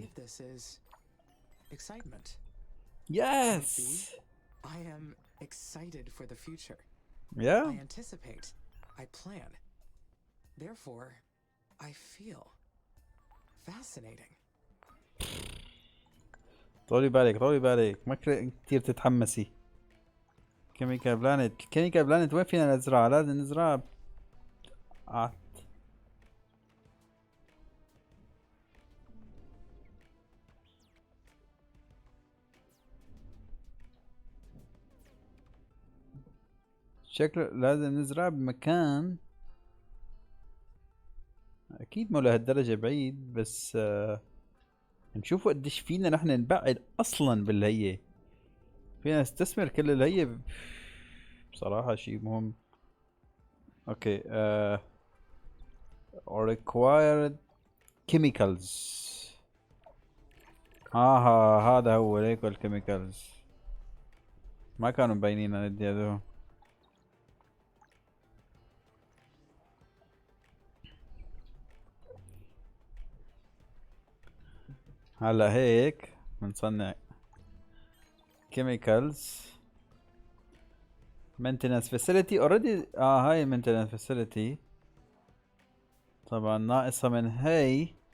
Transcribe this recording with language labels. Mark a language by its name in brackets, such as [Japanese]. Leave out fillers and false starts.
[English] believe this is excitement. Yes. I am excited for the future. Yeah. I anticipate. I plan. Therefore, I feel fascinating. [Arabic] طولي بالك ما كتير تتحمسي. كيميكال بلانت. كيميكال بلانت وين فينا نزرعها؟ لازم نزرعها. شكله لازم نزرعها بمكان اكيد مو لهالدرجة بعيد، بس نشوفوا قديش فينا نحن نبعد اصلا بالهية. فينا نستثمر كل الهية بصراحة شي مهم. [English] Okay required chemicals. [Arabic] هذا هو هيك الكيميكالز ما كانوا مبينين عن ندي هذول. هلا هيك بنصنع [English] chemicals maintenance facility already. [Arabic] هاي maintenance facility طبعا ناقصة من هي.